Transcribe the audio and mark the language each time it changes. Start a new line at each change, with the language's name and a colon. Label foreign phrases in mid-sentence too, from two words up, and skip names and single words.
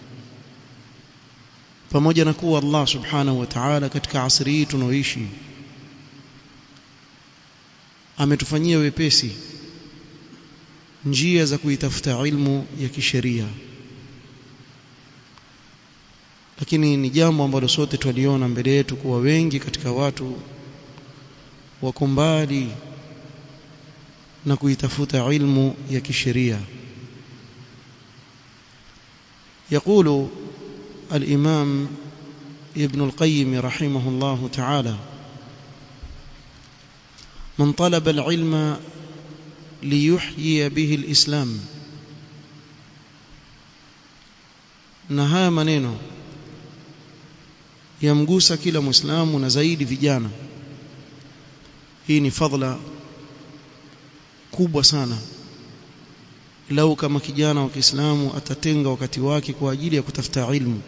Swahili: pamoja na kuwa
Arabic: الله سبحانه وتعالى
Swahili: katika asri hii tunaoishi ametufanyia wepesi njia za kuitafuta ilmu ya kisheria, lakini ni jambo ambalo sote tuliona mbele yetu kuwa wengi katika watu wako mbali na kuitafuta ilmu ya kisheria.
Arabic: يقول الإمام ابن القيم رحمه الله تعالى: من طلب العلم ليحيي به الإسلام.
Swahili: na haya maneno yamgusa kila Muislamu na zaidi vijana. Hii ni fadhila kubwa sana lau kama kijana wa Kiislamu atatenga wakati wake kwa ajili ya kutafuta ilmu.